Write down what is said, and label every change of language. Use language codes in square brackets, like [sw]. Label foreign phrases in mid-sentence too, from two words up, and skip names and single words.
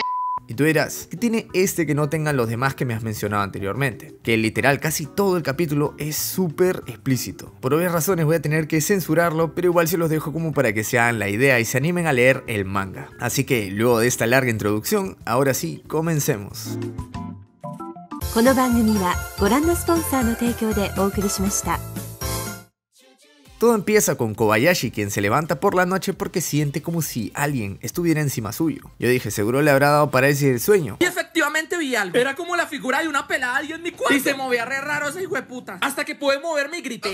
[es] Y tú dirás, ¿qué tiene este que no tengan los demás que me has mencionado anteriormente? Que literal casi todo el capítulo es súper explícito. Por obvias razones voy a tener que censurarlo, pero igual se los dejo como para que se hagan la idea y se animen a leer el manga. Así que luego de esta larga introducción, ahora sí, comencemos. [ja] この番組はご覧のスポンサーの提供でお送りしました。 [es] Todo empieza con Kobayashi, quien se levanta por la noche porque siente como si alguien estuviera encima suyo. Yo dije, seguro le habrá dado parálisis del sueño. Y efectivamente vi algo. Era como la figura de una pelada y en mi cuarto. Y se movía re raro ese hijo de puta. Hasta que pude moverme y grité.